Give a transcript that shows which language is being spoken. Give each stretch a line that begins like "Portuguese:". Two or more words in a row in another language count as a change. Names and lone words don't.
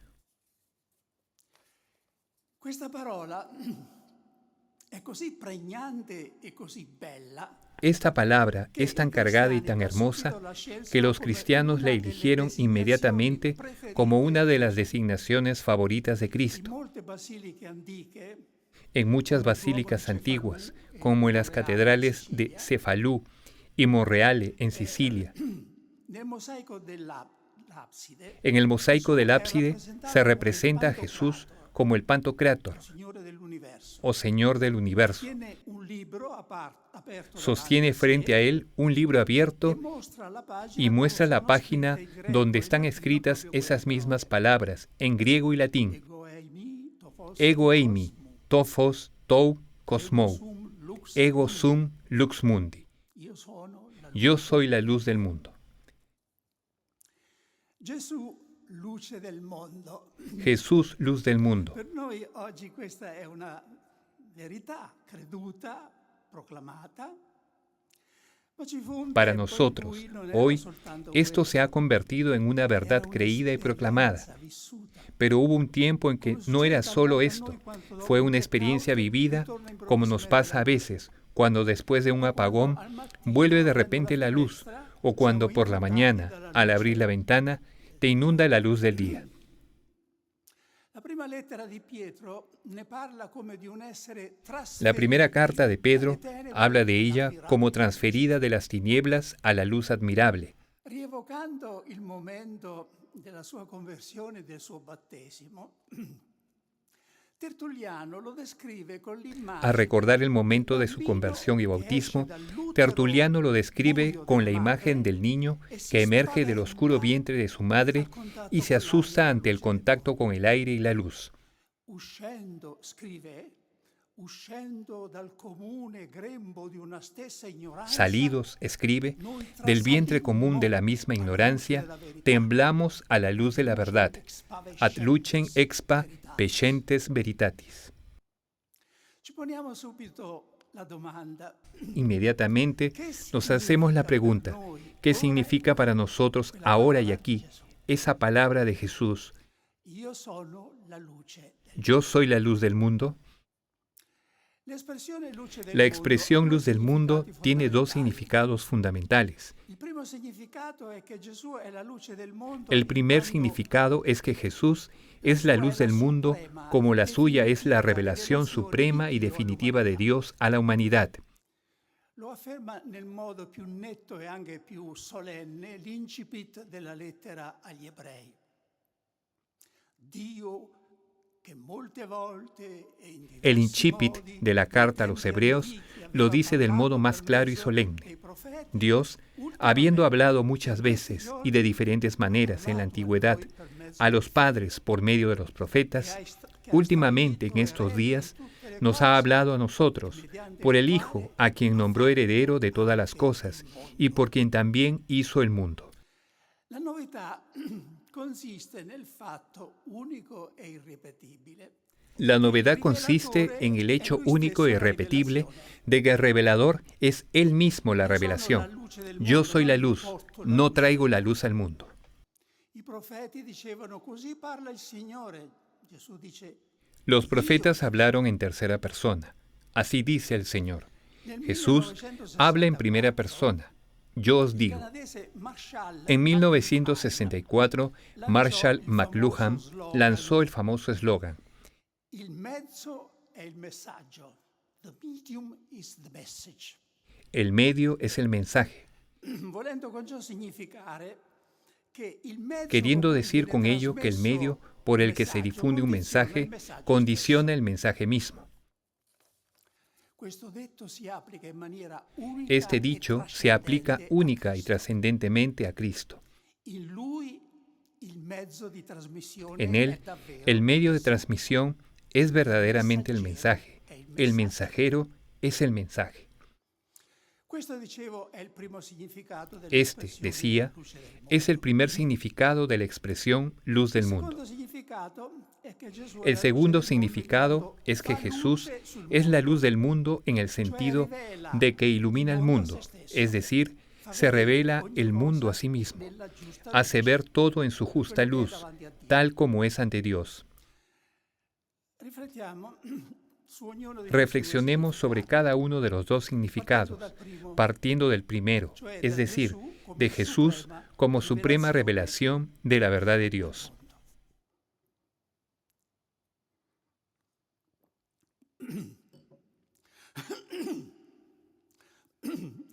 Spanish: Esta palabra es tan cargada y tan hermosa que los cristianos la eligieron inmediatamente como una de las designaciones favoritas de Cristo. En muchas basílicas antiguas, como en las catedrales de Cefalú y Monreale, en Sicilia.
Italian: Nel mosaico dell'abside
Spanish: En el mosaico del
Italian: Gesù è
Spanish: ábside se
Italian: rappresentato
Spanish: representa a
Italian: come il
Spanish: Jesús
Italian: Pantocrator,
Spanish: como el Pantocrátor,
Italian: il Signore dell'universo.
Spanish: o Señor del universo.
Italian: Tiene un libro aperto davanti
Spanish: Sostiene
Italian: a
Spanish: frente a
Italian: sé
Spanish: él un libro
Italian: e
Spanish: abierto
Italian: mostra la
Spanish: y
Italian: pagina dove
Spanish: muestra la
Italian: sono
Spanish: página
Italian: scritte in greco
Spanish: donde
Italian: e in
Spanish: están
Italian: latino
Spanish: escritas
Italian: proprio quelle
Spanish: esas mismas
Italian: parole.
Spanish: palabras en griego y latín.
Greek: Ego eimi, tofos, Ego logos, eimi, tophos, tou, ego cosmou.
Latin: sum, lux Ego mundi. sum, lux mundi.
Italian: Io sono la
Spanish: Yo
Italian: luce
Spanish: soy la
Italian: del
Spanish: luz del
Italian: mondo.
Spanish: mundo.
Italian: Gesù, luce del mondo.
Spanish: Jesús, luz del mundo.
Italian: Per noi oggi questa è una verità creduta, proclamata, ma ci fu un
Spanish: Para
Italian: tempo in
Spanish: nosotros,
Italian: cui non era
Spanish: hoy,
Italian: soltanto
Spanish: esto se ha
Italian: questo,
Spanish: convertido en una verdad
Italian: era
Spanish: creída y proclamada.
Italian: un'esperienza vissuta.
Spanish: Pero hubo un tiempo en
Italian: Come
Spanish: que no era
Italian: succede
Spanish: solo
Italian: talvolta a
Spanish: esto,
Italian: noi quando dopo
Spanish: fue
Italian: un
Spanish: una experiencia
Italian: blackout
Spanish: vivida,
Italian: ritorna
Spanish: como nos
Italian: improvvisamente
Spanish: pasa
Italian: la
Spanish: a
Italian: luce.
Spanish: veces, cuando después de un
Italian: O quando
Spanish: apagón
Italian: al mattino,
Spanish: vuelve de
Italian: aprendo
Spanish: repente la luz,
Italian: finestra,
Spanish: o cuando
Italian: siamo
Spanish: por la
Italian: inondati
Spanish: mañana,
Italian: dalla
Spanish: al abrir
Italian: luce
Spanish: la ventana,
Italian: del
Spanish: te inunda
Italian: giorno.
Spanish: la luz del día.
Italian: La prima lettera di Pietro ne parla come di un essere
Spanish: La primera carta de
Italian: trasferiti
Spanish: Pedro
Italian: dalle tenebre
Spanish: habla de ella
Italian: all'ammirabile
Spanish: como
Italian: luce,
Spanish: transferida de las tinieblas a la luz admirable.
Italian: rievocando il momento della sua conversione e del suo battesimo. Tertulliano lo descrive con
Spanish: Al
Italian: l'immagine
Spanish: recordar el momento
Italian: del
Spanish: de su
Italian: bambino
Spanish: conversión y
Italian: che
Spanish: bautismo,
Italian: esce dall'utero
Spanish: Tertuliano lo describe
Italian: buio
Spanish: con
Italian: della
Spanish: la imagen
Italian: madre
Spanish: del niño
Italian: e si
Spanish: que emerge del oscuro
Italian: spaventa
Spanish: vientre de su madre
Italian: al contatto
Spanish: y se
Italian: con l'aria e
Spanish: asusta
Italian: la
Spanish: ante el
Italian: luce del
Spanish: contacto
Italian: mondo.
Spanish: con el aire y la luz.
Italian: Uscendo, scrive, uscendo dal comune grembo di una stessa ignoranza,
Spanish: Salidos, escribe,
Italian: noi
Spanish: del vientre
Italian: trasalimmo
Spanish: común de la misma
Italian: alla luce
Spanish: ignorancia,
Italian: della verità.
Spanish: temblamos a la luz de la verdad.
Latin: Ad lucem expa Veritatis. pecentes veritatis.
Italian: Ci poniamo subito la domanda:
Spanish: Inmediatamente ¿qué nos hacemos la
Italian: significa per
Spanish: pregunta,
Italian: noi
Spanish: ¿qué
Italian: ora
Spanish: significa para nosotros
Italian: quella
Spanish: ahora y
Italian: parola di
Spanish: aquí
Italian: Gesù?
Spanish: esa palabra de Jesús?
Italian: Io sono la luce del
Spanish: ¿Yo soy la luz del mundo?
Italian: L'espressione luce del
Spanish: La
Italian: mondo ha
Spanish: expresión
Italian: due
Spanish: luz del mundo
Italian: significati
Spanish: tiene dos
Italian: fondamentali.
Spanish: significados fundamentales.
Italian: Il primo significato è che Gesù è la luce del mondo
Spanish: El
Italian: in
Spanish: primer
Italian: quanto
Spanish: significado es que Jesús
Italian: la
Spanish: es la
Italian: sua è
Spanish: luz
Italian: la
Spanish: del mundo
Italian: suprema
Spanish: como
Italian: e
Spanish: la suya es la
Italian: definitiva
Spanish: revelación
Italian: rivelazione
Spanish: suprema
Italian: di
Spanish: y
Italian: Dio
Spanish: definitiva de
Italian: all'umanità.
Spanish: Dios a la humanidad.
Italian: Lo afferma nel modo più netto e anche più solenne l'incipit della lettera agli ebrei. Dio che molte volte e in
Spanish: El
Italian: diversi
Spanish: incipit
Italian: modi
Spanish: de la
Italian: nei
Spanish: carta a los
Italian: tempi
Spanish: hebreos
Italian: antichi
Spanish: lo
Italian: aveva
Spanish: dice del modo
Italian: parlato
Spanish: más
Italian: per
Spanish: claro y
Italian: mezzo
Spanish: solemne.
Italian: dei profeti,
Spanish: Dios, habiendo hablado muchas veces y de diferentes maneras en la antigüedad a los padres por medio de los profetas, últimamente en estos días nos ha hablado a nosotros por el Hijo, a quien nombró heredero de todas las cosas y por quien también hizo el mundo.
Italian: La novità consiste nel fatto unico e irripetibile.
Spanish: La novedad consiste en el hecho único e irrepetible de que el revelador es Él mismo la revelación. Yo soy la luz, no traigo la luz al mundo.
Italian: I profeti dicevano così parla il Signore. Gesù dice
Spanish: Los profetas hablaron en tercera persona. Así dice el Señor. Jesús habla en primera persona. Yo os
Italian: il
Spanish: digo.
Italian: canadese Marshall
Spanish: En
Italian: McLuhan
Spanish: 1964, Marshall McLuhan lanzó el famoso eslogan:
Italian: Il mezzo è il messaggio.
English: The medium is the message.
Spanish: el medio es el mensaje,
Italian: Volendo con ciò significare che il mezzo
Spanish: queriendo
Italian: con cui
Spanish: decir
Italian: viene
Spanish: con ello que el medio
Italian: trasmesso
Spanish: por
Italian: il
Spanish: el que se
Italian: messaggio
Spanish: difunde un
Italian: condiziona il
Spanish: mensaje
Italian: messaggio
Spanish: condiciona el mensaje mismo.
Italian: stesso. Questo detto si applica in maniera unica
Spanish: Este
Italian: e
Spanish: dicho se aplica
Italian: trascendente a
Spanish: única y
Italian: Cristo.
Spanish: trascendentemente a Cristo.
Italian: In Lui il mezzo di trasmissione
Spanish: En
Italian: è
Spanish: Él,
Italian: davvero
Spanish: el medio de
Italian: il
Spanish: transmisión es verdaderamente el mensaje. El mensajero es el mensaje.
Italian: Questo, dicevo, è il primo significato
Spanish: Este,
Italian: dell'espressione
Spanish: decía,
Italian: luce del mondo.
Spanish: es el primer significado de la expresión luz del
Italian: Il
Spanish: mundo.
Italian: secondo significato è che Gesù è
Spanish: El
Italian: la
Spanish: segundo
Italian: luce del mondo in
Spanish: significado
Italian: quanto
Spanish: es que
Italian: fa
Spanish: Jesús
Italian: luce sul
Spanish: es la
Italian: mondo,
Spanish: luz del mundo en el
Italian: cioè
Spanish: sentido
Italian: rivela
Spanish: de que ilumina
Italian: il
Spanish: el
Italian: mondo a
Spanish: mundo,
Italian: se stesso,
Spanish: es decir,
Italian: fa
Spanish: se
Italian: vedere
Spanish: revela
Italian: ogni
Spanish: el mundo
Italian: cosa
Spanish: a sí mismo,
Italian: nella giusta
Spanish: hace
Italian: luce,
Spanish: ver todo en su justa
Italian: quello che è
Spanish: luz,
Italian: davanti a Dio.
Spanish: tal como es ante Dios.
Italian: Riflettiamo su ognuno di questi due
Spanish: Reflexionemos sobre
Italian: significati,
Spanish: cada uno de los dos
Italian: partendo
Spanish: significados,
Italian: dal primo,
Spanish: partiendo del primero,
Italian: cioè
Spanish: es
Italian: da
Spanish: decir,
Italian: Gesù come
Spanish: de Jesús
Italian: suprema
Spanish: como suprema
Italian: rivelazione
Spanish: revelación de la verdad de
Italian: del
Spanish: Dios.
Italian: mondo.